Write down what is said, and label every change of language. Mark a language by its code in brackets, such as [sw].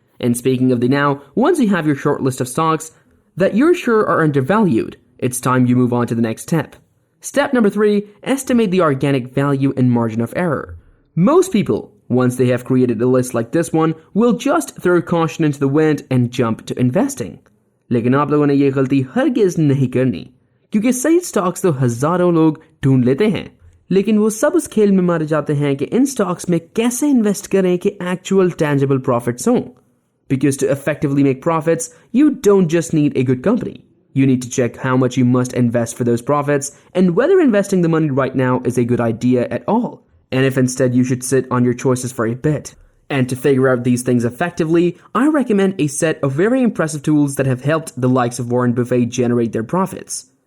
[en] And speaking of the now, once you have your short list of stocks that you're sure are undervalued, it's time you move on to the next step. Step number 3, estimate the organic value and margin of error. Most people, once they have created a list like this one, will just throw caution into the wind and jump to investing. [hi] लेकिन आप लोगों ने ये गलती हरगिज़ नहीं करनी, क्योंकि सही स्टॉक्स तो हजारों लोग ढूंढ लेते हैं, लेकिन वो सब उस खेल में मारे जाते हैं कि इन स्टॉक्स में कैसे इन्वेस्ट करें कि [en] actual tangible profits [hi] हों. [en] Because to effectively make profits, you don't just need a good company. You need to check how much you must invest for those profits and whether investing the money right now is a good idea at all, and if instead you should sit on your choices for a bit. And to figure out these things effectively, I recommend a set of very impressive tools that have helped the likes of Warren Buffett generate their profits.